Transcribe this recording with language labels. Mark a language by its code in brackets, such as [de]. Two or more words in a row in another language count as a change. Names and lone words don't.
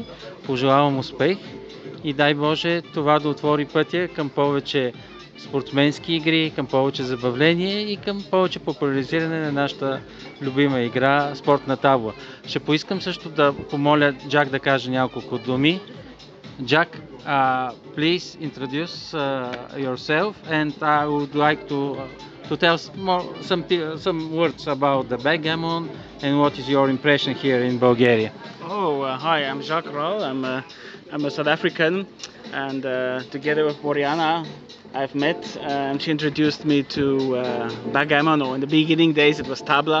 [bg] Пожелавам успех и дай Боже това да отвори пътя към повече спортсменски игри, към повече забавление и към повече популяризиране на нашата любима игра спортна табла. Ще поискам също да помоля Джак да каже няколко думи. [en] Jack, please introduce yourself, and I would like to tell some words about the backgammon and what is your impression here in Bulgaria. Hi, I'm Jacques Rall. I'm a South African, and together with Boriana, I've met, and she introduced me to backgammon, or in the beginning days it was tabla.